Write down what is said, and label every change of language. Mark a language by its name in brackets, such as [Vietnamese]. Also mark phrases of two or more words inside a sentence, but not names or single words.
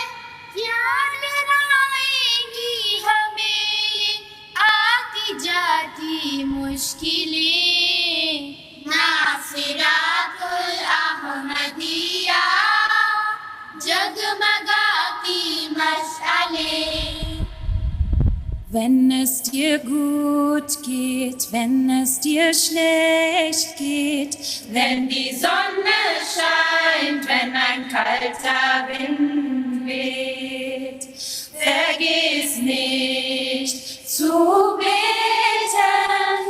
[Urdu] کیا ڈرائیں گی ہمیں آتی جاتی مشکلیں، ناصرات الاحمدیہ جگمگاتی مشعلیں. [German] Wenn es dir gut geht, wenn es dir schlecht geht, wenn die Sonne scheint, wenn ein kalter Wind weht, vergiss nicht zu beten.